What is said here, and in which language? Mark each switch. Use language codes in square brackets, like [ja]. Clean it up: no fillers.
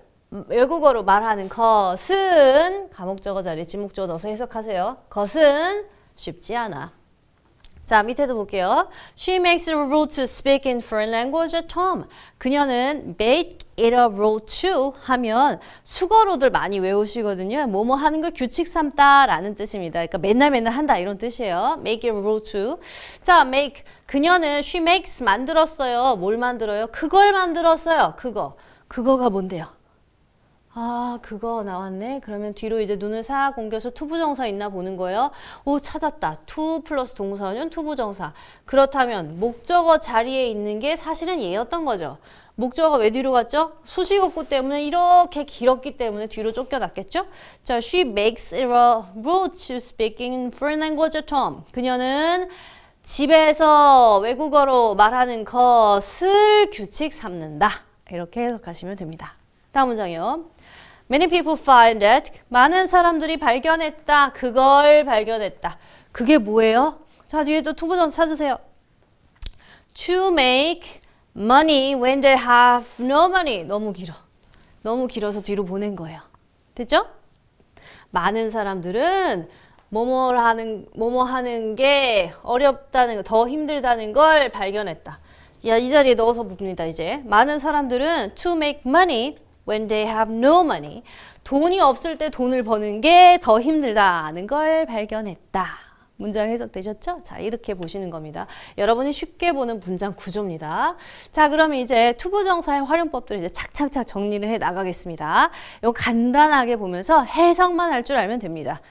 [ko] 외국어로 말하는 것은 가목적어 자리에 지목적어 넣어서 해석하세요. 것은 쉽지 않아. 자, 밑에도 볼게요. [en] She makes it a rule to speak in foreign language at home. [ko] 그녀는 [en] make it a rule to [ko] 하면 수거로들 많이 외우시거든요. 뭐뭐 하는 걸 규칙 삼다 라는 뜻입니다. 그러니까 맨날 한다 이런 뜻이에요. [en] make it a rule to. [ko] 자, make. 그녀는 [en] she makes [ko] 만들었어요. 뭘 만들어요? 그걸 만들었어요. 그거가 뭔데요? 그거 나왔네. 그러면 뒤로 이제 눈을 싹 옮겨서 투부정사 있나 보는 거예요. 찾았다. to 플러스 동사는 투부정사. 그렇다면 목적어 자리에 있는 게 사실은 얘였던 거죠. 목적어가 왜 뒤로 갔죠? 수식어구 때문에 이렇게 길었기 때문에 뒤로 쫓겨났겠죠? [en] 자, she makes it a rule to speak in foreign language at home. [ko] 그녀는 집에서 외국어로 말하는 것을 규칙 삼는다. 이렇게 해석하시면 됩니다. 다음 문장이요. [en] Many people find that [ko] 많은 사람들이 발견했다. 그걸 발견했다. 그게 뭐예요? 자, 뒤에 또 투부정사 찾으세요. [en] To make money when they have no money. [ko] 너무 길어. 너무 길어서 뒤로 보낸 거예요. 됐죠? 많은 사람들은 뭐뭐 하는 게 어렵다는 거, 더 힘들다는 걸 발견했다. 이 자리에 넣어서 봅니다, 이제. 많은 사람들은 [en] to make money when they have no money. [ko] 돈이 없을 때 돈을 버는 게 더 힘들다는 걸 발견했다. 문장 해석되셨죠? 자, 이렇게 보시는 겁니다. 여러분이 쉽게 보는 문장 구조입니다. 자, 그러면 이제 투부정사의 활용법들을 이제 착착착 정리를 해 나가겠습니다. 이거 간단하게 보면서 해석만 할 줄 알면 됩니다.